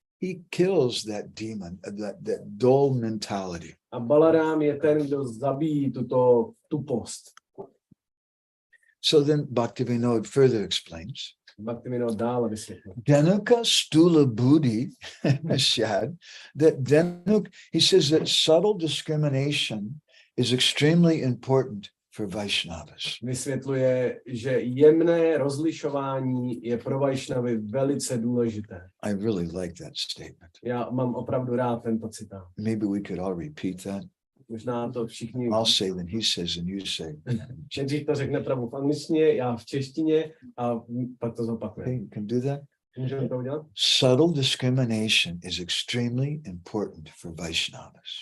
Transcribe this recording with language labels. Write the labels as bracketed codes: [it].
[en] he kills that demon, that dull mentality. [cs] A Balaram je ten, kdo zabíjí tuto tupost. [en] So then Bhaktivinoda further explains, [cs] Bhaktivinoda dále vysvětlil. [bn] Dhanuka stula buddhi shad, [en] that Dhanuk, he says that subtle discrimination is extremely important for Vaishnavas. [cs] Vysvětluje, že jemné rozlišování je pro Vaishnavy velice důležité. [en] I really like that statement. [cs] Já mám opravdu rád tento citát. [en] Maybe we could all repeat that. [cs] Možná to všichni... [en] I'll say, then he says, and you say. [cs] Nejdřív to řekne Prabhu v angličtině, já v češtině a pak to zopakuje. [en] Okay, you can do that. [cs] Můžeme to udělat? [en] Subtle discrimination is extremely important for Vaishnavas.